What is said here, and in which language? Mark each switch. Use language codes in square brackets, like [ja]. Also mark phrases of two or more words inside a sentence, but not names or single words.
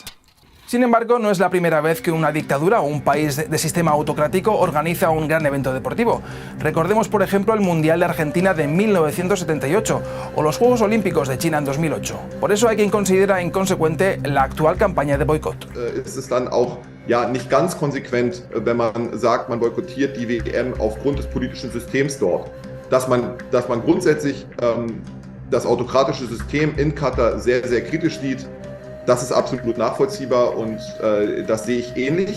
[es] Sin embargo, no es la primera vez que una dictadura o un país de sistema autocrático organiza un gran evento deportivo. Recordemos, por ejemplo, el Mundial de Argentina de 1978 o los Juegos Olímpicos de China en 2008. Por eso hay quien considera inconsecuente la actual campaña de boicot. [de] Es ist dann auch nicht ganz konsequent, wenn man sagt, man boykottiert die WM aufgrund des politischen Systems dort. Dass man grundsätzlich das autokratische System in Katar sehr, sehr kritisch sieht, das ist absolut nachvollziehbar und das sehe ich ähnlich.